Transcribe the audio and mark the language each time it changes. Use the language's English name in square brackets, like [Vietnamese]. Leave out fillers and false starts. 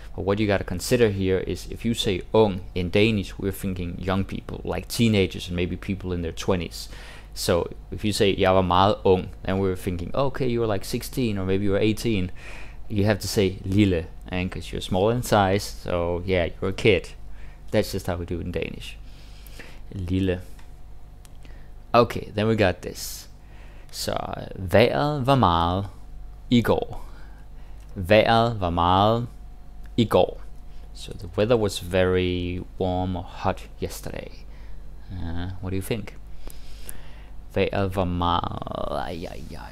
[English] But what you got to consider here is if you say ung in Danish, we're thinking young people, like teenagers and maybe people in their 20s. So if you say [Danish] jeg var meget ung, [English] then we're thinking, okay, you were like 16 or maybe you were 18. You have to say lille, and because you're small in size, so yeah, you're a kid. That's just how we do it in Danish. Lille. Okay, then we got this. [Danish] Så vejret var meget i går. Vejret var meget i går. [English] So the weather was very warm or hot yesterday. What do you think? [Danish] Vejret var meget.